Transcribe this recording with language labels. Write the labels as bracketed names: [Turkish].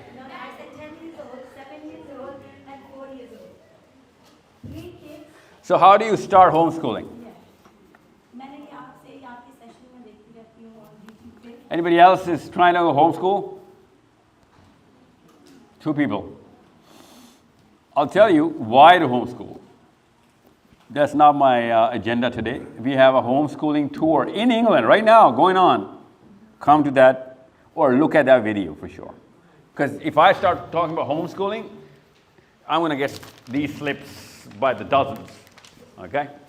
[English] No, I said 10 years old, 7 years old, and 4 years old. 3 kids. So how do you start homeschooling? [Hindi] मैंने ये आपसे आपकी session में देखती रहती हूँ on YouTube पे. [English] Anybody else is trying to homeschool? 2 people. I'll tell you why to homeschool. That's not my agenda today. We have a homeschooling tour in England right now going on. Come to that or look at that video for sure. Because if I start talking about homeschooling, I'm going to get these slips by the dozens. Okay?